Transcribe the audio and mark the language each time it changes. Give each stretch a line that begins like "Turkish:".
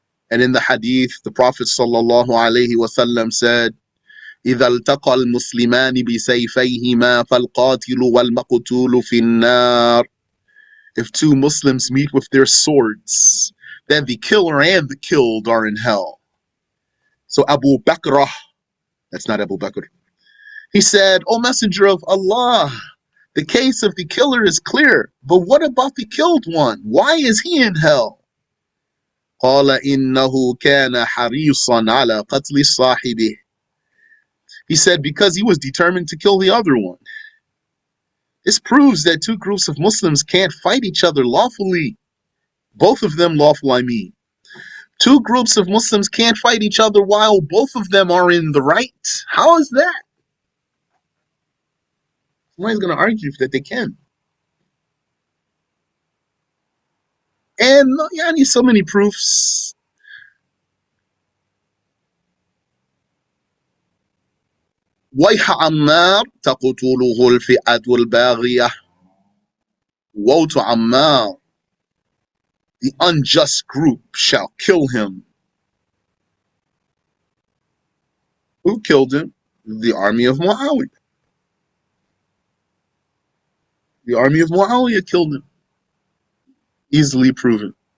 English: And in the hadith, the Prophet ﷺ said,
Arabic: إذا التقى المسلمان بسيفيهما فالقاتل والمقتول في النار.
English: If two Muslims meet with their swords, then the killer and the killed are in hell. So Abu Bakr, that's not Abu Bakr, he said, O Messenger of Allah, the case of the killer is clear, but what about the killed one? Why is he in hell?
Arabic: قال إنه كان حريصا على قتل صاحبه.
English: He said, because he was determined to kill the other one. This proves that two groups of Muslims can't fight each other lawfully. Both of them lawful, I mean. Two groups of Muslims can't fight each other while both of them are in the right. How is that? Somebody's going to argue that they can. And I need so many proofs.
Arabic: ويح عمار تقتله الفئة الباغية.
English: Woe to Ammar, the unjust group shall kill him. Who killed him? The army of Muawiyah. The army of Muawiyah killed him. Easily proven.